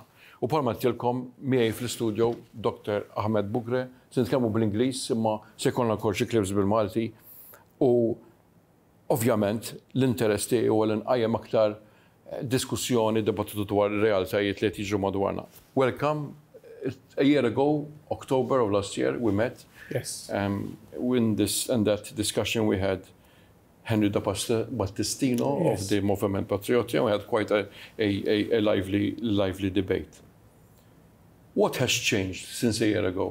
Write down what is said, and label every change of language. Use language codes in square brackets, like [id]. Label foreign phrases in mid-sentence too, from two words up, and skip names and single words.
[mt] U bħalma tilkom miegħi fl-istudio Dr. Ahmed Bugre, se nitkellmu bl-Ingliż imma se jkollna wkoll xi clips bil-Malti u ovvjament l-interess tiegħi huwa li nqajjem aktar diskussjoni, dibattitu dwar realtajiet li tiġu madwarna. [en] Welcome. A year ago, October of last year, we met. Yes. In this and that discussion we had Henry da Battistino Yes. of the Movement Patriottico. We had quite a lively debate. What has changed since a year ago?